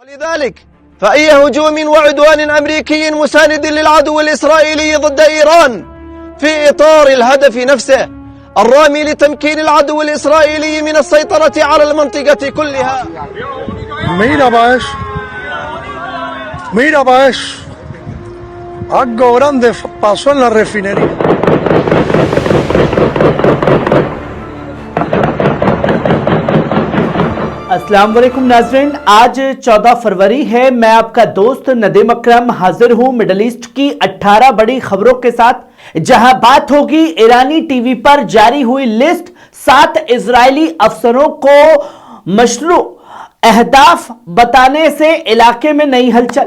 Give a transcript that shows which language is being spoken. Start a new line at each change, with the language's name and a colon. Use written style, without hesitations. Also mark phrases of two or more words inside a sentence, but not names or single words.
Arabic: ولذلك فأي هجوم وعدوان أمريكي مساند للعدو الإسرائيلي ضد إيران في إطار الهدف نفسه الرامي لتمكين العدو الإسرائيلي من السيطرة على المنطقة كلها.
Spanish: Mira pa eso, algo grande pasó en la refinería.
Urdu: السلام علیکم ناظرین، آج 14 فروری ہے. میں آپ کا دوست ندیم اکرم حاضر ہوں
English: Middle East
Urdu: کی 18 بڑی خبروں کے ساتھ، جہاں بات ہوگی ایرانی ٹی وی پر جاری ہوئی لسٹ 7 اسرائیلی افسروں کو مشروع اہداف بتانے سے علاقے میں نئی ہلچل.